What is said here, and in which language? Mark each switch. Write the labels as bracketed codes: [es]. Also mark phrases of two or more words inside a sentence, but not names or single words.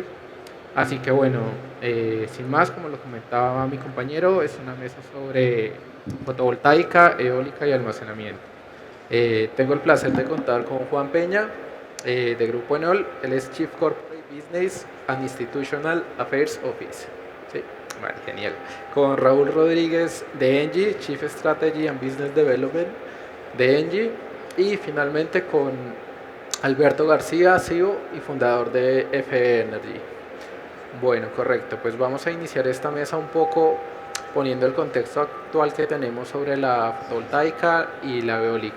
[es] Así que bueno, sin más, como lo comentaba mi compañero, es una mesa sobre fotovoltaica, eólica y almacenamiento. Tengo el placer de contar con Juan Peña, de Grupo Enol. Él es [en] Chief Corporate Business and Institutional Affairs Office. [es] Sí, vale, genial. Con Raúl Rodríguez de Engie, [en] Chief Strategy and Business Development de Engie. [es] Y finalmente con Alberto García, CEO y fundador de FE Energy. Bueno, correcto. Pues vamos a iniciar esta mesa un poco poniendo el contexto actual que tenemos sobre la fotovoltaica y la eólica.